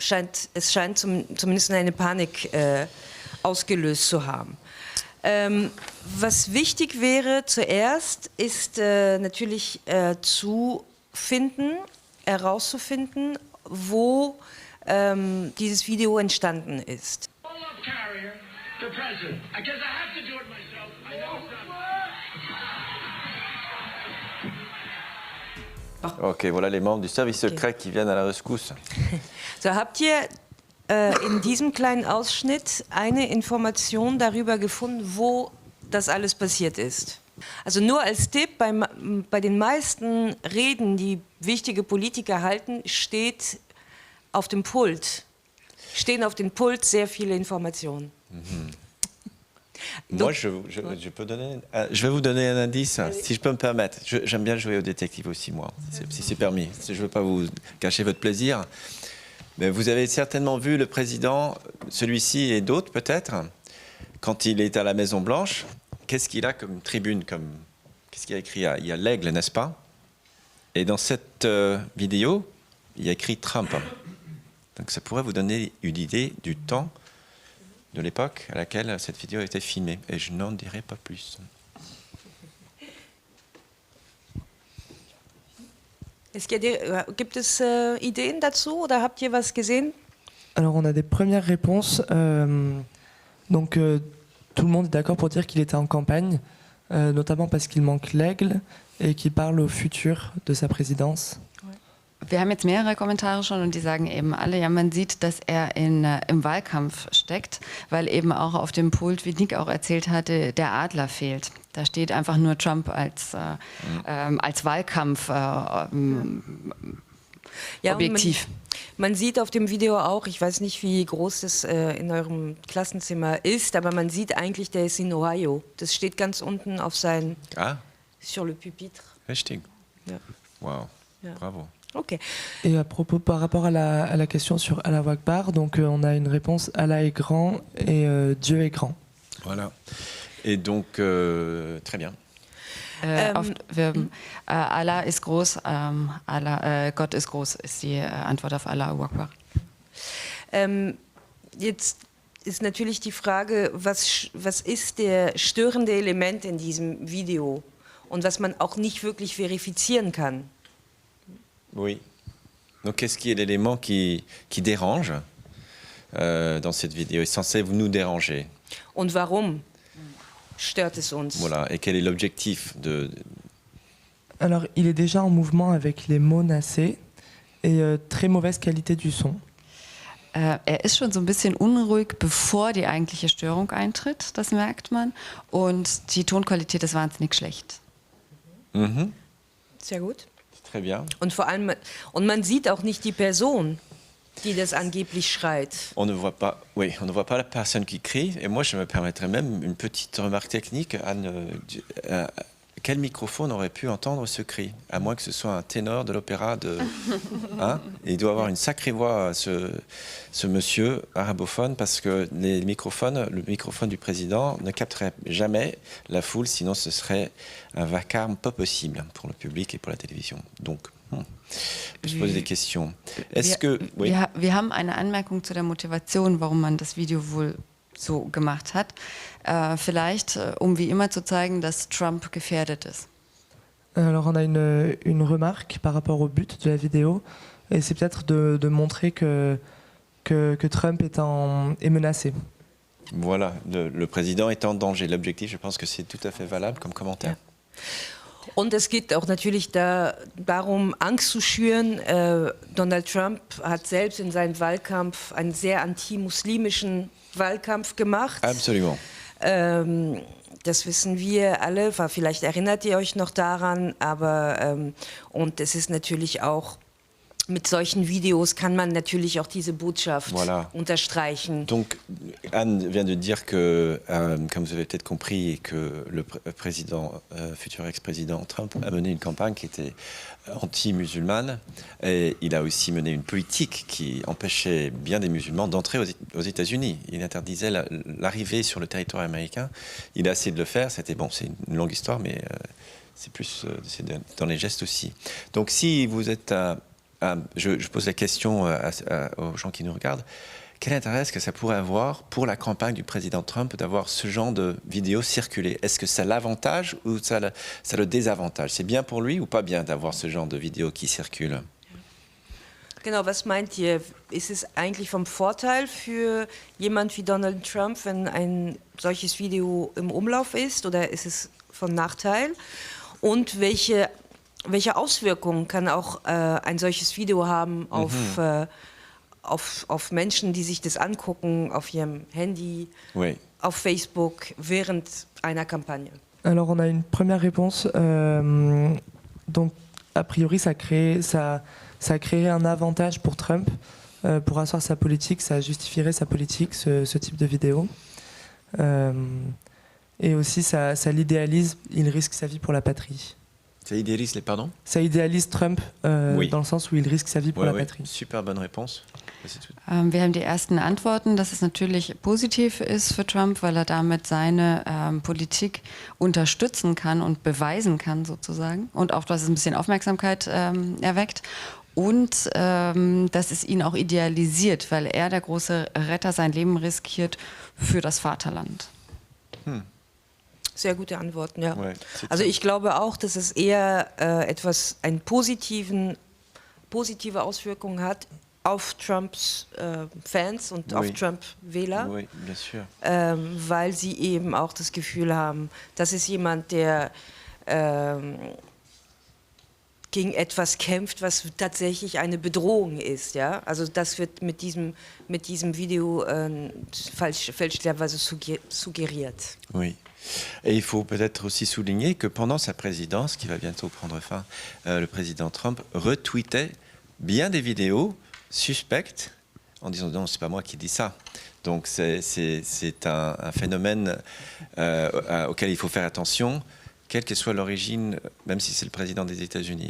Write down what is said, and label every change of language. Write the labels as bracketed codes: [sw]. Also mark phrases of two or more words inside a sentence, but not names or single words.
[de] es scheint zumindest eine Panik ausgelöst zu haben. Was wichtig wäre zuerst, ist natürlich herauszufinden, wo dieses Video entstanden ist. [fr] Ok, voilà les membres du service secret qui viennent à la rescousse. [de] So, habt ihr in diesem kleinen Ausschnitt eine Information darüber gefunden, wo das alles passiert ist? Also nur als Tipp, bei den meisten Reden, die wichtige Politiker halten, stehen auf dem Pult sehr viele Informationen. [fr] Moi, je vais vous donner un indice, si je peux me permettre. J'aime bien jouer au détective aussi, moi, si c'est permis. Je ne veux pas vous gâcher votre plaisir. Mais vous avez certainement vu le président, celui-ci et d'autres peut-être, quand il est à la Maison-Blanche, qu'est-ce qu'il a comme tribune, qu'est-ce qu'il a écrit? Il y a l'aigle, n'est-ce pas? Et dans cette vidéo, il y a écrit Trump. Donc ça pourrait vous donner une idée du temps de l'époque à laquelle cette vidéo a été filmée. Et je n'en dirai pas plus. [de] Gibt es Ideen dazu oder habt ihr was gesehen? [fr] Alors on a des premières réponses. Donc tout le monde est d'accord pour dire qu'il était en campagne, notamment parce qu'il manque l'aigle et qu'il parle au futur de sa présidence. [de] Wir haben jetzt mehrere Kommentare schon und die sagen eben alle, ja, man sieht, dass er im Wahlkampf steckt, weil eben auch auf dem Pult, wie Nick auch erzählt hatte, der Adler fehlt. Da steht einfach nur Trump als Wahlkampf Objektiv. Man sieht auf dem Video auch, ich weiß nicht, wie groß das in eurem Klassenzimmer ist, aber man sieht eigentlich, der ist in Ohio. Das steht ganz unten auf [fr] sur le pupitre. [de] Richtig. Ja. Wow, Ja. bravo. Ok. [fr] Et à propos, par rapport à la question sur [ar] الله أكبر, [fr] donc on a une réponse: Allah est grand et Dieu est grand. Voilà. Et donc, très bien. [de] Allah ist groß, Gott ist groß, ist die Antwort auf [ar] الله أكبر. [de] Jetzt ist natürlich die Frage, was ist der störende Element in diesem Video und was man auch nicht wirklich verifizieren kann? [fr] Oui. Donc, qu'est-ce qui est l'élément qui dérange dans cette vidéo? Est censé nous déranger. [de] Und warum stört es uns? [fr] Voilà. Et quel est l'objectif Alors, il est déjà en mouvement avec les mots nassés et très mauvaise qualité du son. [de] Er ist schon so ein bisschen unruhig, bevor die eigentliche Störung eintritt, das merkt man. Und die Tonqualität ist wahnsinnig schlecht. Mhm. Sehr gut. [fr] Très bien. [de] Und vor allem, man sieht auch nicht die Person, die das angeblich schreit. [fr] On ne voit pas la personne qui crie. Et moi, je me permettrais même une petite remarque technique. Quel microphone aurait pu entendre ce cri? À moins que ce soit un ténor de l'opéra il doit avoir une sacrée voix, ce monsieur arabophone, parce que le microphone du président ne capterait jamais la foule, sinon ce serait un vacarme pas possible pour le public et pour la télévision. Donc, je pose des questions. Est-ce que... Oui. [de] Wir haben eine Anmerkung zu der Motivation, warum man das Video wohl so gemacht hat. Vielleicht, wie immer zu zeigen, dass Trump gefährdet ist. [fr] Alors on a une remarque par rapport au but de la vidéo, et c'est peut-être de montrer que Trump est menacé. Voilà, le président est en danger. L'objectif, je pense que c'est tout à fait valable comme commentaire. [de] Ja. Und es geht auch natürlich darum, Angst zu schüren. Donald Trump hat selbst in seinem Wahlkampf einen sehr anti-muslimischen Wahlkampf gemacht. [fr] Absolument. [de] Das wissen wir alle, vielleicht erinnert ihr euch noch daran, aber und es ist natürlich auch, mit solchen Videos kann man natürlich auch diese Botschaft unterstreichen. [fr] Donc, Anne vient de dire que, comme vous avez peut-être compris, que le futur ex-président Trump a mené une campagne qui était anti-musulmane, et il a aussi mené une politique qui empêchait bien des musulmans d'entrer aux États-Unis. Il interdisait l'arrivée sur le territoire américain. Il a essayé de le faire. C'est une longue histoire, mais c'est plus dans les gestes aussi. Donc, si vous êtes je pose la question aux gens qui nous regardent. Quel intérêt est-ce que ça pourrait avoir pour la campagne du président Trump d'avoir ce genre de vidéos circuler? Est-ce que ça l'avantage ou ça le désavantage? C'est bien pour lui ou pas bien d'avoir ce genre de vidéos qui circulent? [de] Genau, was meint ihr? Ist es eigentlich vom Vorteil für jemand wie Donald Trump, wenn ein solches Video im Umlauf ist, oder ist es von Nachteil? Und welche Auswirkungen kann auch ein solches Video haben auf Menschen, die sich das angucken, auf ihrem Handy, [fr] Oui. [de] auf Facebook, während einer Kampagne? [fr] Alors on a une première réponse. Donc a priori ça créerait un avantage pour Trump pour asseoir sa politique, ça justifierait sa politique, ce type de vidéo. Et aussi ça l'idéalise, il risque sa vie pour la patrie. Ça idéalise les pardons? Ça idéalise Trump Oui. dans le sens où il risque sa vie pour la patrie. Super bonne réponse. [de] Wir haben die ersten Antworten, dass es natürlich positiv ist für Trump, weil er damit seine Politik unterstützen kann und beweisen kann sozusagen. Und auch, dass es ein bisschen Aufmerksamkeit erweckt. Und dass es ihn auch idealisiert, weil er, der große Retter, sein Leben riskiert für das Vaterland. Sehr gute Antworten, ja. [fr] Ouais, [de] Also ich glaube auch, dass es eher positive Auswirkungen hat auf Trumps Fans und auf Trump-Wähler, [fr] Oui, bien sûr. [de] weil sie eben auch das Gefühl haben, das ist jemand, der gegen etwas kämpft, was tatsächlich eine Bedrohung ist. Ja? Also das wird mit diesem Video fälschlicherweise suggeriert. [fr] Oui. Et il faut peut-être aussi souligner que pendant sa présidence, qui va bientôt prendre fin, le président Trump retweetait bien des vidéos suspectes en disant non, c'est pas moi qui dis ça. Donc c'est un phénomène auquel il faut faire attention, quelle que soit l'origine, même si c'est le président des États-Unis.